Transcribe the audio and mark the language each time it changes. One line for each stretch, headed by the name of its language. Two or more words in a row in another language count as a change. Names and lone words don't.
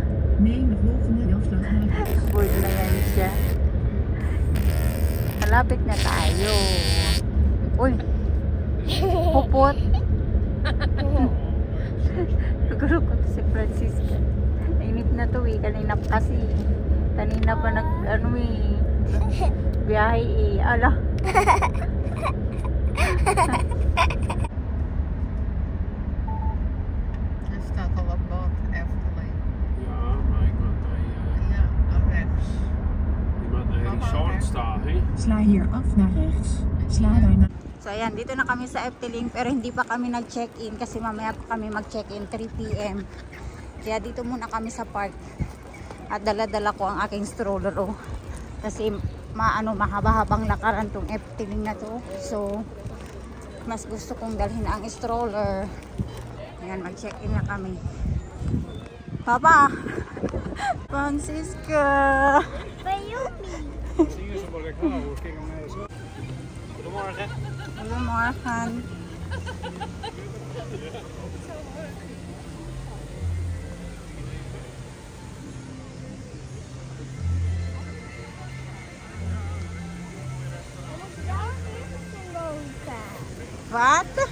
Filipino: Bored na yan siya. Malapit na tayo. Uy! Pupot! Siguro ko si Francisca. Nainip na to eh. Kanina pa kasi. Kanina pa biyahe eh. Ala!
Dutch: Sla hier af naar rechts. Sla daarna.
Filipino: So ayan, dito na kami sa Efteling pero hindi pa kami nag-check-in kasi mamaya pa kami mag-check-in 3 PM. Kaya dito muna kami sa park. At dala-dala ko ang aking stroller kasi mahaba-habang lakaran tong Efteling na to. So mas gusto kong dalhin ang stroller. Ayan, mag-check-in na kami. Papa! Francisca!
Dutch: Goedemorgen. Goedemorgen. Wat?